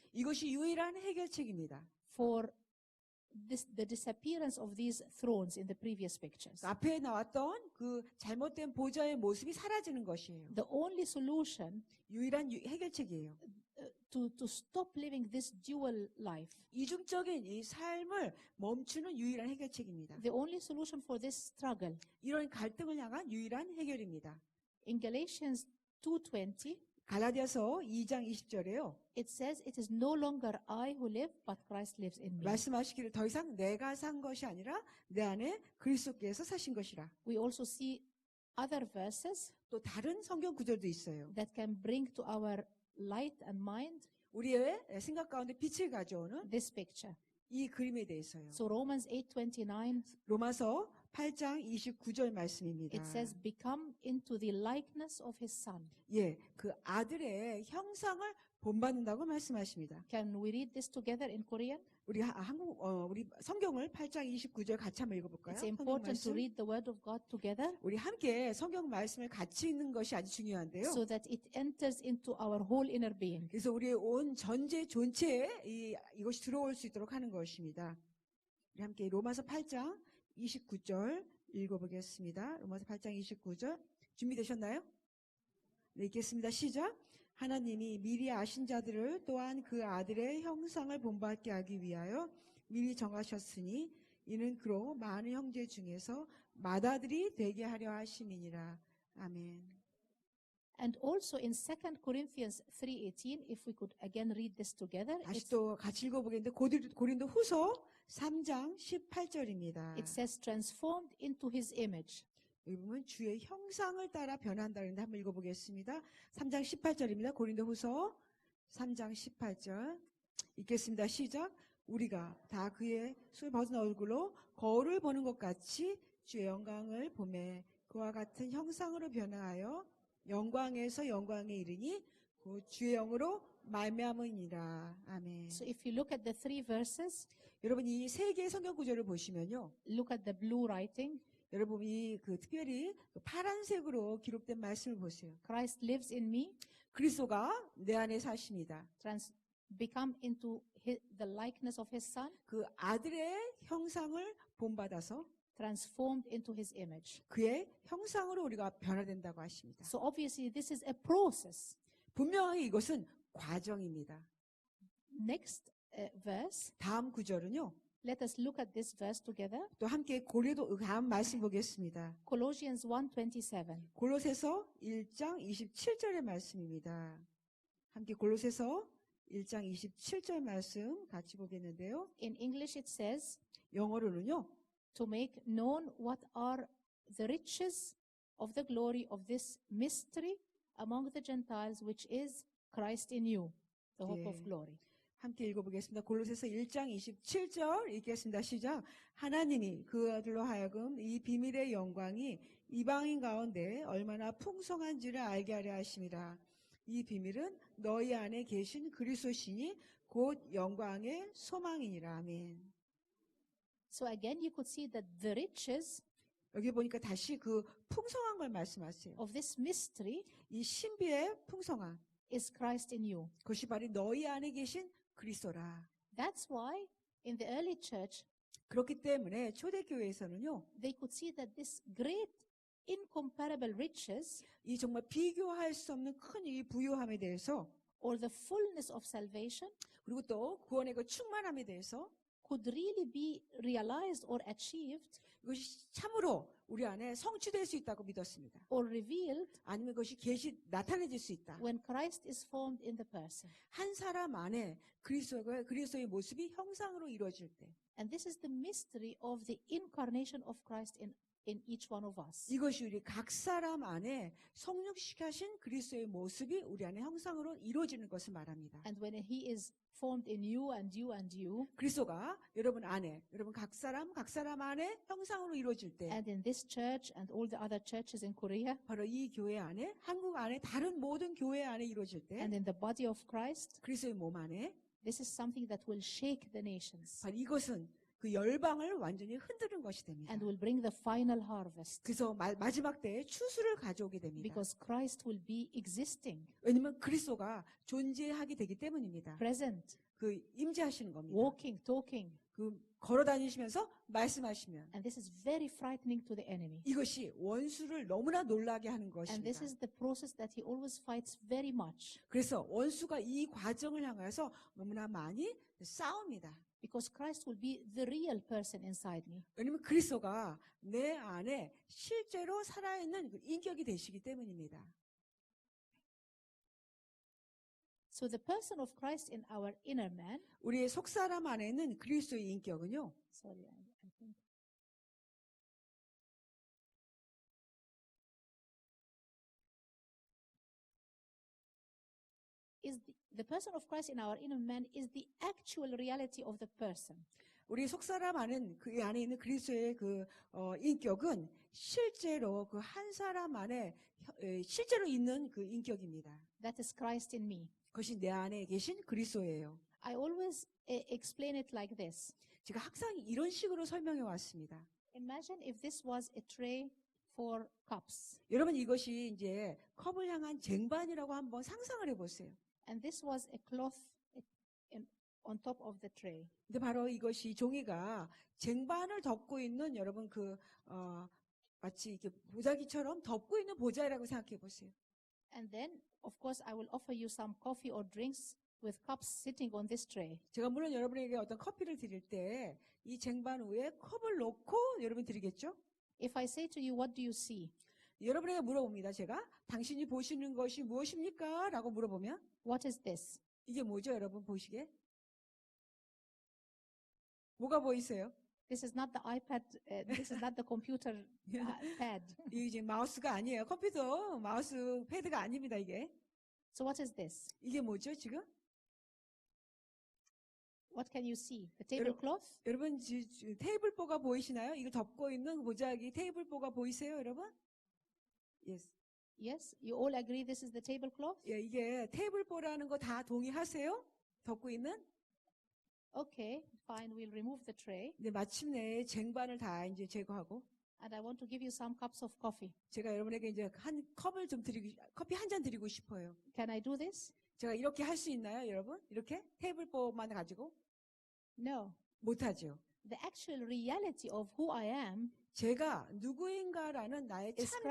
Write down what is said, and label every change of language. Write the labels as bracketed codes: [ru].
[ko] 이것이 유일한 해결책입니다. [en] for the disappearance of these thrones in the previous pictures. [ko] 앞에 나왔던 그 잘못된 보좌의 모습이 사라지는 것이에요. [en] The only solution [ko] 유일한 해결책이에요. [en] to stop living this dual life. [ko] 이중적인 이 삶을 멈추는 유일한 해결책입니다. [en] The only solution for this struggle. [ko] 이런 갈등을 향한 유일한 해결입니다. [en] In Galatians 2:20, [ko] 갈라디아서 2장 20절에요. [en] it says, "It is no longer I who live, but Christ lives in me." [ko] 말씀하시기를 더 이상 내가 산 것이 아니라 내 안에 그리스도께서 사신 것이라. [en] We also see other verses [ko] 또 다른 성경 구절도 있어요. [en] that can bring to our light and mind [ko] 우리의 생각 가운데 빛을 가져오는 [en] this picture. [ko] 이 그림에 대해서요. [en] So Romans 8:29, [ko] 로마서 8장 29절 말씀입니다. [en] it says, "Become into the likeness of his son." [ko] 예, 그 아들의 형상을 본받는다고 말씀하십니다. [en] Can we read this together in Korean? [ko] 우리 우리 성경을 8장 29절 같이 한번 읽어볼까요? [en] It's [ko] 성경 [en] important to [ko] 말씀. [en] read the word of God together [ko] 우리 함께 성경 말씀을 같이 읽는 것이 아주 중요한데요. [en] so that it enters into our whole inner being. [ko] 그래서 우리의 온 전체 존재에 이것이 들어올 수 있도록 하는 것입니다. 우리 함께 로마서 8장 29절 읽어보겠습니다. 로마서 8장 29절 준비되셨나요? 네, 읽겠습니다. 시작. 하나님이 미리 아신 자들을 또한 그 아들의 형상을 본받게 하기 위하여 미리 정하셨으니 이는 그로 많은 형제 중에서 맏아들이 되게 하려 하심이니라. 아멘. [en] And also in 2 Corinthians 3:18, if we could again read this together, [ko] 다시 또 같이 읽어보겠는데 고린도 후서 3장 18절입니다. [en] it says, "Transformed into his image." [ko] 여기 보면 주의 형상을 따라 변한다는데 한번 읽어보겠습니다. 3장 18절입니다. 고린도 후서 3장 18절 읽겠습니다. 시작. 우리가 다 그의 술 벗은 얼굴로 거울을 보는 것 같이 주의 영광을 보매 그와 같은 형상으로 변화하여 영광에서 영광에 이르니 그 주의 영으로 말미암으니라. 아멘. [en] So if you look at the three verses, [ko] 여러분 이 세 개의 성경 구절을 보시면요. [en] look at the blue writing, [ko] 여러분 특별히 파란색으로 기록된 말씀을 보세요. [en] Christ lives in me, [ko] 그리스도가 내 안에 사십니다. [en] become into the likeness of his son, [ko] 그 아들의 형상을 본받아서 [en] transformed into his image. [ko] 그의 형상으로 우리가 변화된다고 하십니다. [en] So obviously this is a process. [ko] 분명히 이것은 과정입니다. [en] Next verse, [ko] 다음 구절은요. [en] let us look at this verse together. [ko] 또 함께 고린도 다음 말씀 보겠습니다. [en] Colossians 1:27. [ko] 골로새서 1장 27절의 말씀입니다. 함께 골로새서 1장 27절 말씀 같이 보겠는데요. [en] In English it says, [ko] 영어로는요. [en] to make known what are the riches of the glory of this mystery among the Gentiles, which is Christ in you, the hope of [ko] 예. [en] glory. [ko] 함께 읽어보겠습니다. 골로새서 1장 27절 읽겠습니다. 시작. 하나님이 그 아들로 하여금 이 비밀의 영광이 이방인 가운데 얼마나 풍성한지를 알게 하려 하심이라. 이 비밀은 너희 안에 계신 그리스도시니 곧 영광의 소망이니라. 아멘. [en] So again, you could see that the riches [ko] 여기 보니까 다시 그 풍성한 걸 말씀하세요. [en] of this mystery [ko] 이 신비의 풍성함. [en] is Christ in you. [ko] 그것이 바로 너희 안에 계신 그리스도라. [en] That's why in the early church, [ko] 그렇기 때문에 초대교회에서는요. [en] they could see that this great incomparable riches [ko] 이 정말 비교할 수 없는 큰 이 부요함에 대해서 [en] or the fullness of salvation [ko] 그리고 또 구원의 그 충만함에 대해서 [en] could really be realized or achieved [ko] 이것이 참으로 우리 안에 성취될 수 있다고 믿었습니다. [en] or revealed [ko] 아니면 그것이 나타내질 수 있다. [en] when Christ is formed in the person. [ko] 한 사람 안에 그리스도의 모습이 형상으로 이루어질 때 [en] And this is the mystery of the incarnation of Christ in each one of us. [ko] 이것이 우리 각 사람 안에 성육시하신 그리스도의 모습이 우리 안에 형상으로 이루어지는 것을 말합니다. [en] And when he is formed in you and you and you, [ko] 그리스도가 여러분 안에 여러분 각 사람 안에 형상으로 이루어질 때 [en] and in this church and all the other churches in Korea, [ko] 바로 이 교회 안에 한국 안에 다른 모든 교회 안에 이루어질 때 [en] and in the body of Christ, [ko] 그리스도의 몸 안에 [en] this is something that will shake the nations [ko] 바로 이것은 그 열방을 완전히 흔드는 것이 됩니다. [en] and will bring the final harvest [ko] 그래서 마지막 때에 추수를 가져오게 됩니다. [en] because Christ will be existing, [ko] 왜냐하면 그리스도가 존재하게 되기 때문입니다. [en] present, [ko] 그 임재하시는 겁니다. [en] walking, talking, [ko] 걸어 다니시면서 말씀하시면 [en] And this is very frightening to the enemy. [ko] 이것이 원수를 너무나 놀라게 하는 [en] And this [ko] 것입니다. [en] is the process that he always fights very much. [ko] 그래서 원수가 이 과정을 향해서 너무나 많이 싸웁니다. [en] Because Christ will be the real person inside me. [ko] 왜냐하면 그리스도가 내 안에 실제로 살아있는 그 인격이 되시기 때문입니다. [en] So the person of Christ in our inner man, [ko] 우리의 속사람 안에 있는 그리스도의 인격은요. [en] sorry, I think. The person of Christ in our inner man is the actual reality of the person. [ko] 우리 속사람 안은 그 안에 있는 그리스도의 인격은 실제로 그 한 사람 안에 실제로 있는 그 인격입니다. [en] That is Christ in me. [ko] 그것이 내 안에 계신 그리스도예요. [en] I always explain it like this. [ko] 제가 항상 이런 식으로 설명해 왔습니다. [en] Imagine if this was a tray for cups, [ko] 여러분 이것이 이제 컵을 향한 쟁반이라고 한번 상상을 해보세요. [en] and this was a cloth on top of the tray. [ko] 근데 바로 이것이 종이가 쟁반을 덮고 있는 여러분 마치 이렇게 보자기처럼 덮고 있는 보자라고 생각해 보세요. [en] And then, of course, I will offer you some coffee or drinks with cups sitting on this tray. [ko] 제가 물론 여러분에게 어떤 커피를 드릴 때 이 쟁반 위에 컵을 놓고 여러분 드리겠죠? [en] If I say to you, what do you see? [ko] 여러분에게 물어봅니다. 제가 당신이 보시는 것이 무엇입니까? 라고 물어보면 [en] What is this? [ko] 이게 뭐죠? 여러분 보시기에 뭐가 보이세요? [en] This is not the iPad, this is not the computer pad. [ko] 이게 이제 마우스가 아니에요. 컴퓨터 마우스 패드가 아닙니다. 이게 [en] So what is this? [ko] 이게 뭐죠? 지금 [en] What can you see? The tablecloth? [ko] 여러분 테이블보가 보이시나요? 이거 덮고 있는 보자기 테이블보가 보이세요, 여러분? [en] Yes. Yes, you all agree this is the tablecloth? [ko] 예, 이게 테이블보라는 거 다 동의하세요? 덮고 있는? [en] Okay, fine, we'll remove the tray. [ko] 근데 마침내 쟁반을 다 이제 제거하고 [en] And I want to give you some cups of coffee. [ko] 제가 여러분에게 이제 한 컵을 좀 커피 한 잔 드리고 싶어요. [en] Can I do this? [ko] 제가 이렇게 할 수 있나요, 여러분? 이렇게 테이블보만 가지고 [en] No. [ko] 못하죠. [en] The actual reality of who I am [ko] 제가 누구인가라는 나의 [en] Is [ko] 참된